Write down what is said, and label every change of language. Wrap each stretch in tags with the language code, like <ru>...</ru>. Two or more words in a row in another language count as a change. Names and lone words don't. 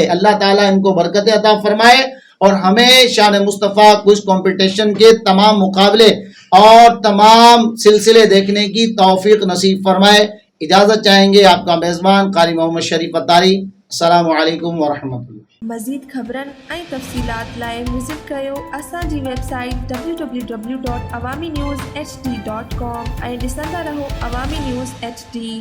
<ur>اللہ تعالیٰ ان کو برکت عطا فرمائے اور ہمیں شان مصطفیٰ کوئز کمپٹیشن کے تمام مقابلے اور تمام سلسلے دیکھنے کی توفیق نصیب فرمائے. اجازت چاہیں گے آپ کا میزبان قاری محمد شریف اتاری. السلام علیکم ورحمۃ اللہ.</ur> <sd>مزید خبرن ऐं तफ़सीलात लाइ विज़िट कयो असांजी वेबसाइट www.awamiNewsHD.com ऐं ॾिसंदा रहो अवामी न्यूज़ HD.</sd>